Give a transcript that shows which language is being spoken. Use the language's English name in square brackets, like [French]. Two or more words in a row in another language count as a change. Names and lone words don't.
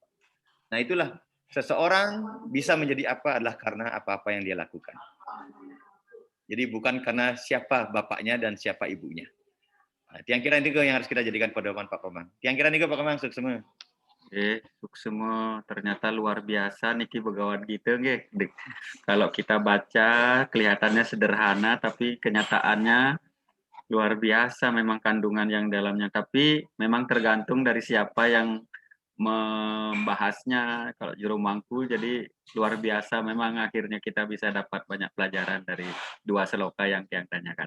[Indonesian] Nah itulah, seseorang bisa menjadi apa adalah karena apa-apa yang dia lakukan. Jadi bukan karena siapa bapaknya dan siapa ibunya. Nah, tiang kira ini yang harus kita jadikan pedoman Pak Komang. Tiang kira ini Pak Komang, sukses semua. Semua ternyata luar biasa niki begawan gitu nggih. Kalau kita baca kelihatannya sederhana tapi kenyataannya luar biasa memang kandungan yang dalamnya, tapi memang tergantung dari siapa yang membahasnya. Kalau Juru Mangku, jadi luar biasa memang akhirnya kita bisa dapat banyak pelajaran dari dua seloka yang tanyakan.